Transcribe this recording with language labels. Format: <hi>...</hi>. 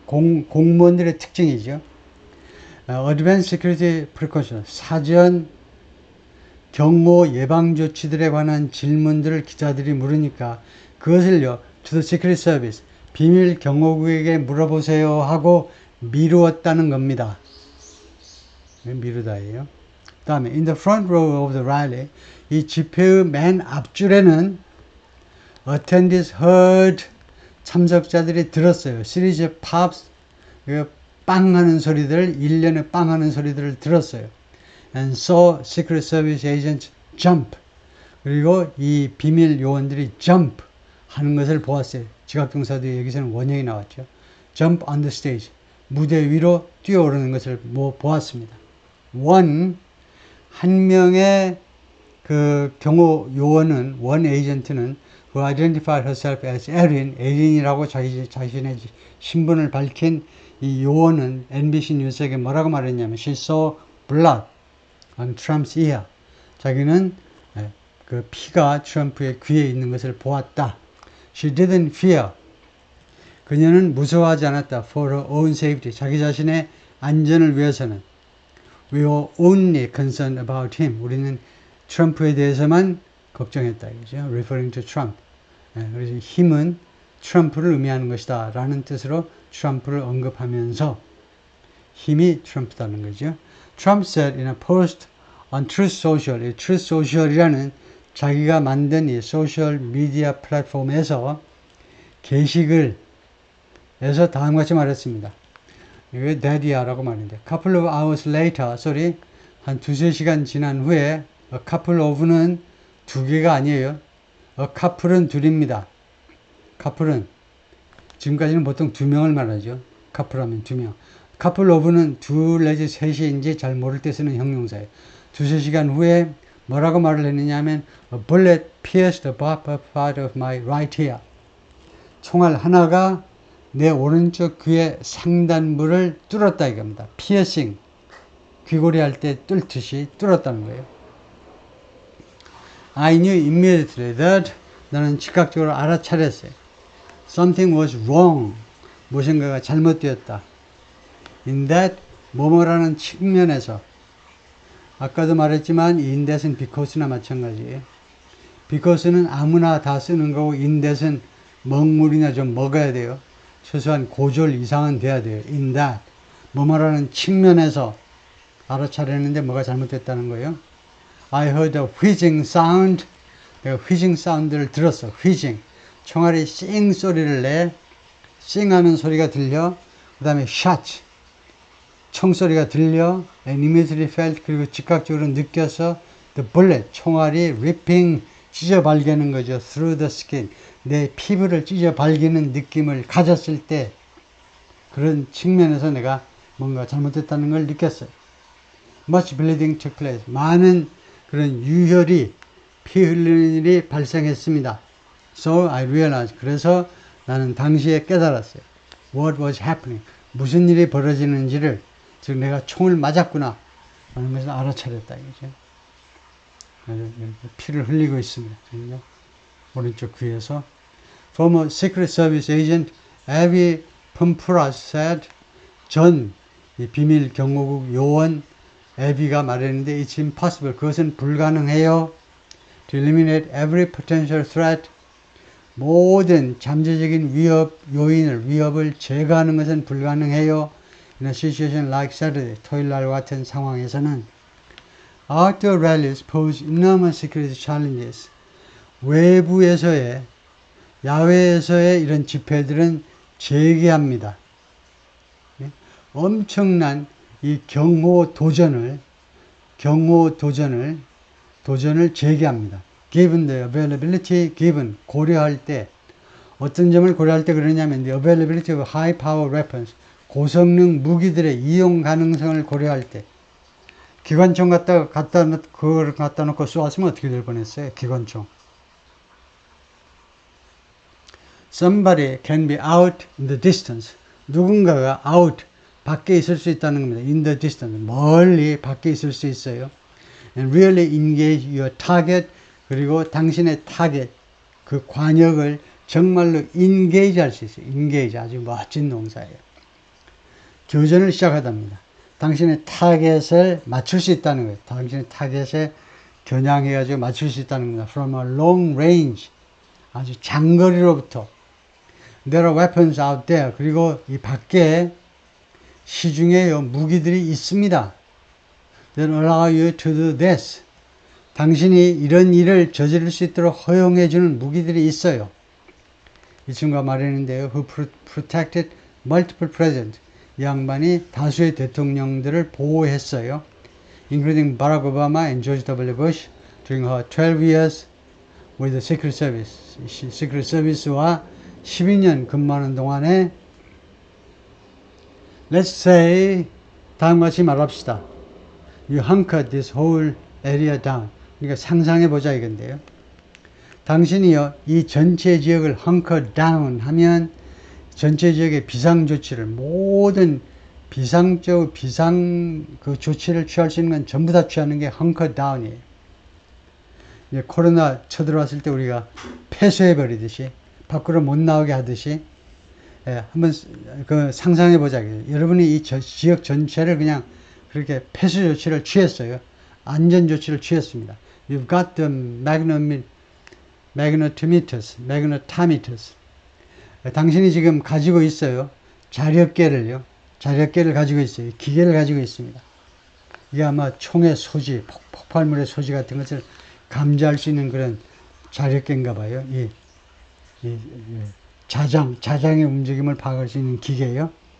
<ko>공무원들의 특징이죠.</ko> <en>advanced security precautions</en> <ko>사전 경호 예방 조치들에 관한 질문들을 기자들이 물으니까 그것을요</ko> <en>to the secret service</en> <ko>비밀 경호국에게 물어보세요 하고 미루었다는 겁니다. 미루다예요.</ko> <en>그 다음에 in the front row of the rally</en> <ko>이 집회의 맨 앞줄에는</ko> <en>attendees heard</en> <ko>참석자들이 들었어요.</ko> <en>series of pops</en> <ko>빵 하는 소리들, 일련의 빵 하는 소리들을 들었어요.</ko> <en>and saw secret service agents jump</en> <ko>그리고 이 비밀 요원들이 jump 하는 것을 보았어요. 지각동사도 여기서는 원형이 나왔죠.</ko> <en>jump on the stage</en> <ko>무대 위로 뛰어오르는 것을 보았습니다. 한 명의 그 경호 요원은 원 에이전트는</ko> <en>who identified herself as</en> <ko>에린이라고 자신의 신분을 밝힌 이 요원은 NBC 뉴스에게 뭐라고 말했냐면</ko> <en>she saw blood on Trump's ear.</en> <ko>자기는 그 피가 트럼프의 귀에 있는 것을 보았다.</ko> <en>She didn't fear.</en> <ko>그녀는 무서워하지 않았다.</ko> <en>For her own safety.</en> <ko>자기 자신의 안전을 위해서는.</ko> <en>We were only concerned about him.</en> <ko>우리는 트럼프에 대해서만 걱정했다. 그죠?</ko> <en>Referring to Trump.</en> <ko>그래서 힘은 트럼프를 의미하는 것이다. 라는 뜻으로 트럼프를 언급하면서 힘이 트럼프다는 거죠.</ko> <en>Trump said in a post on Truth Social,</en> <ko>이 Truth Social이라는 자기가 만든 이 소셜 미디어 플랫폼에서 게시글에서 다음과 같이 말했습니다. 이게 daddy야라고 말인데</ko> <en>couple of hours later,</en> <ko>한 두세 시간 지난 후에 a couple of는 두 개가 아니에요. a couple은 둘입니다. couple은 지금까지는 보통 두 명을 말하죠. couple하면 두 명. couple of는 둘 내지 셋인지 잘 모를 때 쓰는 형용사예요. 두세 시간 후에 뭐라고 말을 했느냐 하면</ko> <en>a bullet pierced the upper part of my right ear.</en> <ko>총알 하나가 내 오른쪽 귀의 상단부를 뚫었다 이겁니다.</ko> <en>piercing.</en> <ko>귀걸이 할 때 뚫듯이 뚫었다는 거예요.</ko> <en>I knew immediately that</en> <ko>나는 즉각적으로 알아차렸어요.</ko> <en>Something was wrong.</en> <ko>무엇인가가 잘못되었다. In that 뭐뭐라는 측면에서 아까도 말했지만 in that은 because나 마찬가지예요. because는 아무나 다 쓰는 거고 in that은 먹물이나 좀 먹어야 돼요. 최소한 고졸 이상은 돼야 돼요. in that 뭐뭐라는 측면에서 알아차렸는데 뭐가 잘못됐다는 거예요.</ko> <en>I heard a whizzing sound.</en> <ko>내가 whizzing 사운드를 들었어. whizzing. 총알이 싱 소리를 내. 싱하는 소리가 들려. 그 다음에 shot. 총소리가 들려.</ko> <en>And immediately felt.</en> <ko>그리고 즉각적으로 느껴서</ko> <en>the bullet.</en> <ko>총알이</ko> <en>ripping.</en> <ko>찢어 발기는 거죠.</ko> <en>through the skin.</en> <ko>내 피부를 찢어 발기는 느낌을 가졌을 때 그런 측면에서 내가 뭔가 잘못됐다는 걸 느꼈어요.</ko> <en>Much bleeding took place.</en> <ko>많은 그런 유혈이 피 흘리는 일이 발생했습니다.</ko> <en>So I realized.</en> <ko>그래서 나는 당시에 깨달았어요.</ko> <en>What was happening?</en> <ko>무슨 일이 벌어지는지를 즉 내가 총을 맞았구나 하는 것을 알아차렸다 이거죠. 피를 흘리고 있습니다. 오른쪽 귀에서.</ko> <en>Former Secret Service agent Abby Pumpuras said.</en> <ko>전 비밀 경호국 요원 에비가 말했는데</ko> <en>it's impossible.</en> <ko>그것은 불가능해요.</ko> <en>To eliminate every potential threat.</en> <ko>모든 잠재적인 위협을 제거하는 것은 불가능해요.</ko> <en>In a situation like Saturday,</en> <ko>토요일날 같은 상황에서는</ko> <en>outdoor rallies pose enormous security challenges.</en> <ko>외부에서의 야외에서의 이런 집회들은 재개합니다. 엄청난 이 경호 도전을 재개합니다.</ko> <en>Given the availability, given</en> <ko>고려할 때 어떤 점을 고려할 때 그러냐면</ko> <en>the availability of high power weapons</en> <ko>고성능 무기들의 이용 가능성을 고려할 때 기관총 갖다 놓고 쏘았으면 어떻게 될 뻔했어요? 기관총.</ko> <en>Somebody can be out in the distance.</en> <ko>누군가가 out 밖에 있을 수 있다는 겁니다.</ko> <en>In the distance.</en> <ko>멀리 밖에 있을 수 있어요.</ko> <en>And really engage your target.</en> <ko>그리고 당신의 타겟, 그 관역을 정말로 engage 할 수 있어요. engage. 아주 멋진 농사예요. 교전을 시작하답니다. 당신의 타겟을 맞출 수 있다는 거예요. 당신의 타겟에 겨냥해가지고 맞출 수 있다는 겁니다.</ko> <en>From a long range.</en> <ko>아주 장거리로부터.</ko> <en>There are weapons out there.</en> <ko>그리고 이 밖에 시중에 무기들이 있습니다.</ko> <en>That allow you to do this.</en> <ko>당신이 이런 일을 저지를 수 있도록 허용해주는 무기들이 있어요. 이 친구가 말했는데요.</ko> <en>Who protected multiple presidents.</en> <ko>이 양반이 다수의 대통령들을 보호했어요.</ko> <en>Including Barack Obama and George W. Bush during her 12 years with the Secret Service.</en> <ko>Secret Service와 12년 근무하는 동안에</ko> <en>Let's say</en> <ko>다음과 같이 말합시다.</ko> <en>You hunkered this whole area down.</en> <ko>그러니까 상상해보자 이건데요. 당신이요 이 전체 지역을 hunker down 하면 전체 지역의 비상조치를 모든 비상 그 조치를 취할 수 있는 건 전부 다 취하는 게 hunker down이에요. 이제 코로나 쳐들어왔을 때 우리가 폐쇄해버리듯이 밖으로 못 나오게 하듯이 한번 그 상상해보자. 여러분이 이 지역 전체를 그냥 그렇게 폐쇄 조치를 취했어요. 안전 조치를 취했습니다.</ko> <en>You've got the magnetometers.</en> <ko>당신이 지금 가지고 있어요. 자력계를 가지고 있어요. 기계를 가지고 있습니다. 이게 아마 총의 소지, 폭발물의 소지 같은 것을 감지할 수 있는 그런 자력계인가 봐요. 자장의 움직임을 파악할 수 있는 기계예요.</ko>